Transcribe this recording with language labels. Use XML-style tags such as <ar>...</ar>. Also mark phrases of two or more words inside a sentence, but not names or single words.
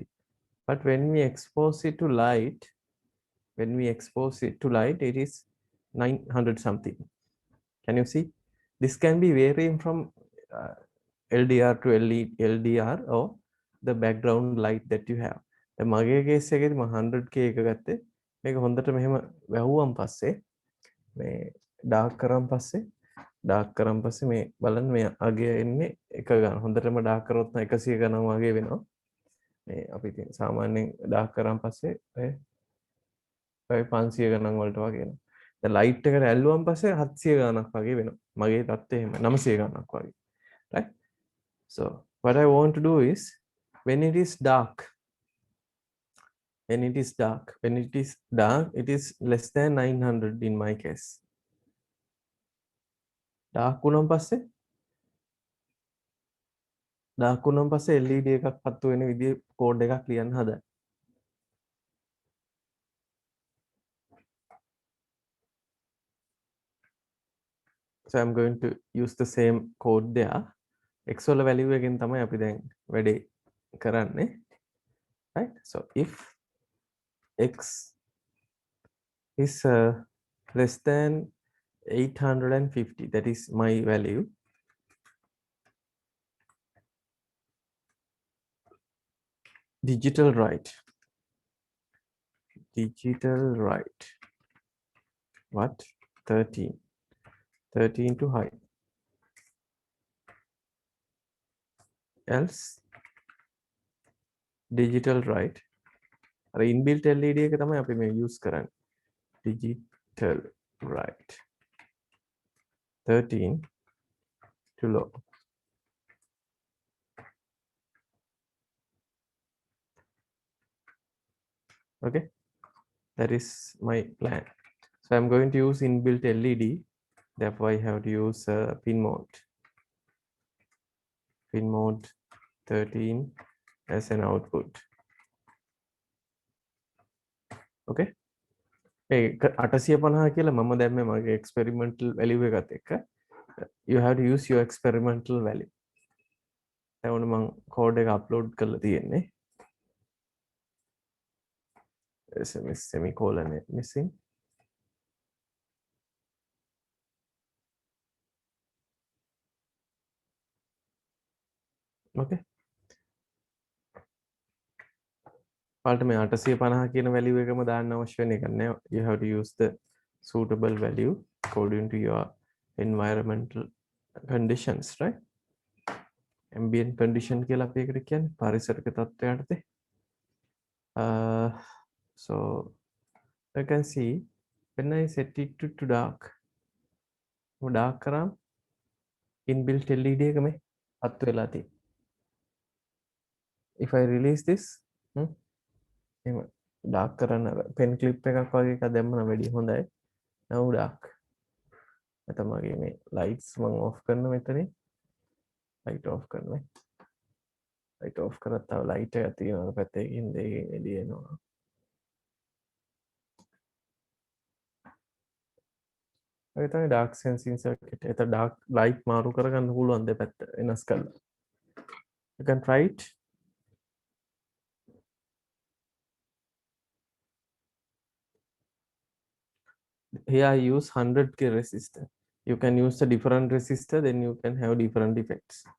<en>But when we expose it to light, it is 900 something. Can you see? This can be varying from LDR to LDR or the background light that you have.</en> <si>The මගේ case එකේදී මම 100k එක ගත්තේ. මේක හොඳට මෙහෙම වැහුවම් පස්සේ මේ dark කරන් පස්සේ මේ බලන්න මේ අගය එන්නේ එක ගන්න. හොඳටම dark කරොත් නම් 100 ගණන් වගේ වෙනවා. මේ අපි ඉතින් සාමාන්‍යයෙන් dark කරන් පස්සේ ඔය 500 ගණන් වලට වගේ එනවා. දැන් light එකට ඇල්ලුවම් පස්සේ 700 ගණනක් වගේ වෙනවා. මගේ තත්ත්වය එහෙම 900 ගණනක් වගේ.</si> <en>Right? So what I want to do is, when it is dark, it is less than 900 in my case.</en> <si>Dark වුණාන් පස්සේ LED එකක් පත්තු වෙන විදිහේ කෝඩ් එකක් ලියන්න හදන්න.</si> <en>So I'm going to use the same code there.</en> <si>X වල value එකෙන් තමයි අපි දැන් වැඩේ කරන්නේ.</si> <en>Right? So if X is less than 850, that is my value. Digital write. What? 13 to high. Else digital write.</en> <si>අර</si> <en>inbuilt LED</en> <si>එක තමයි අපි මේ use කරන්නේ.</si> <en>Digital write 13 to low. Okay, that is my plan. So I'm going to use inbuilt LED. Therefore, I have to use pin mode 13 as an output.</en> <si>Okay. මේ 850 කියලා මම දැම්මේ මගේ</si> <en>experimental value</en> <si>එකත් එක්ක.</si> <en>You have to use your experimental value.</en> <si>දැන් මම code එක upload කරලා තියෙන්නේ.</si> <en>Semicolon missing. Okay.</en> <si>පාට මේ 850 කියන value එකම දාන්න අවශ්‍ය වෙන එක නෑ.</si> <en>You have to use the suitable value according to your environmental conditions, right? Ambient condition</en> <si>කියලා අපි ඒකට කියන්නේ පරිසරික තත්ත්වයන්ට.</si> <en>So I can see when I set it to dark</en> <si>කරාම inbuilt LED එක මේ හත් වෙලා තියෙනවා.</si> <en>If I release this</en> <si>එහෙම dark කරන්න</si> <en>pen clip</en> <si>එකක් වගේ එකක් දැම්මම වැඩි හොඳයි.</si> <en>Now dark.</en> <si>නැත්නම් මගේ මේ lights මම off කරන මෙතනින්</si> <en>light off</en> <si>කරනවා.</si> <en>light off</en> <si>කරත් තව light එකක් තියෙනවා පැත්තකින් දෙකකින් එළිය එනවා. ඒක තමයි</si> <en>dark sensing circuit.</en> <si>ඒක</si> <en>dark light</en> <si>මාරු කරගන්න පුළුවන් දෙපැත්ත වෙනස් කරලා.</si> <en>You can try it. Here I use 100k resistor. You can use a different resistor, then you can have different effects.</en>